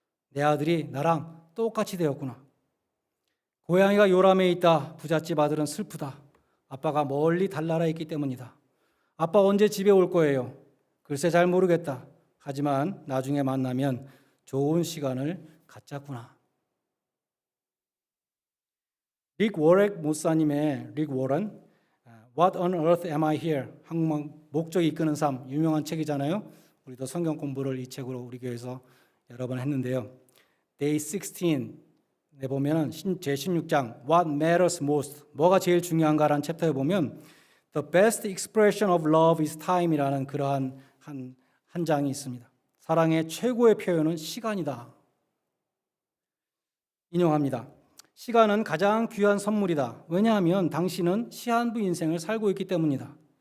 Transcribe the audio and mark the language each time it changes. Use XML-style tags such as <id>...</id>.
<ko>내 아들이 나랑 똑같이 되었구나. 고양이가 요람에 있다. 부잣집 아들은 슬프다. 아빠가 멀리 달나라에 있기 때문이다. 아빠 언제 집에 올 거예요? 글쎄 잘 모르겠다. 하지만 나중에 만나면 좋은 시간을 갖자꾸나. 릭 워렉 목사님의 릭 워런</ko> <en>What on earth am I here?</en> <ko>한국말 목적이 이끄는 삶 유명한 책이잖아요. 우리도 성경 공부를 이 책으로 우리 교회에서 여러 번 했는데요. Day 16에 보면은 제16장</ko> <en>What matters most?</en> <ko>뭐가 제일 중요한가라는 챕터에 보면</ko> <en>The best expression of love is time</en> <ko>이라는 그러한 한 장이 있습니다. 사랑의 최고의 표현은 시간이다. 인용합니다. 시간은 가장 귀한 선물이다. 왜냐하면 당신은 시한부 인생을 살고 있기 때문이다.</ko>